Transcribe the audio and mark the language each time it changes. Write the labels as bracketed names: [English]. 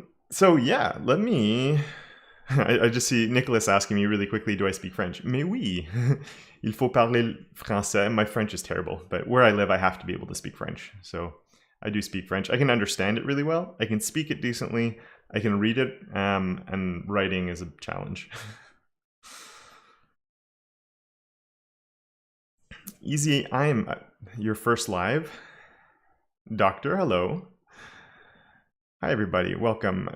[English] So yeah, let me... I just see Nicholas asking me really quickly, do I speak French? [French] Mais oui, il faut parler français. [English] My French is terrible, but where I live, I have to be able to speak French. So I do speak French. I can understand it really well. I can speak it decently. I can read it, and writing is a challenge. Easy, I'm your first live. Doctor, hello. Hi, everybody. Welcome.